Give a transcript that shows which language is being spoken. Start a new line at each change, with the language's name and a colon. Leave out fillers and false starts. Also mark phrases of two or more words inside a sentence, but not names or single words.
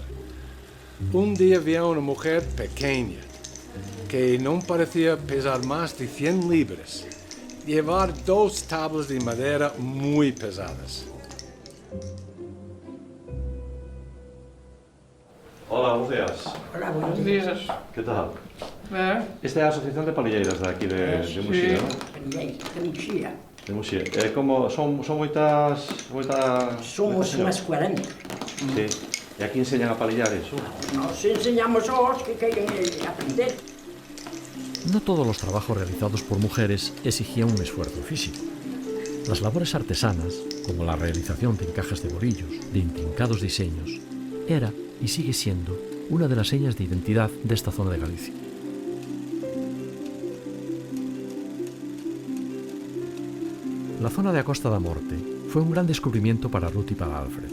Spanish: Un día vi a una mujer pequeña, que no parecía pesar más de 100 libras, llevar 2 tablas de madera muy pesadas. Hola, buenos días. Hola, buenos días. ¿Qué tal? Esta es la Asociación de Palilleiras de aquí de Muxía, ¿no? De Muxía.
Galician: De Muxía. Como son moitas...
Spanish: Somos unas 40. Sí. E aquí enseñan a palillar eso?
Galician: Nos enseñamos aos que queren aprender.
Spanish: No todos los trabajos realizados por mujeres exigían un esfuerzo físico. Las labores artesanas, como la realización de encajes de bolillos, de intrincados diseños, era y sigue siendo una de las señas de identidad de esta zona de Galicia. La zona de a Costa da Morte fue un gran descubrimiento para Ruth y para Alfred.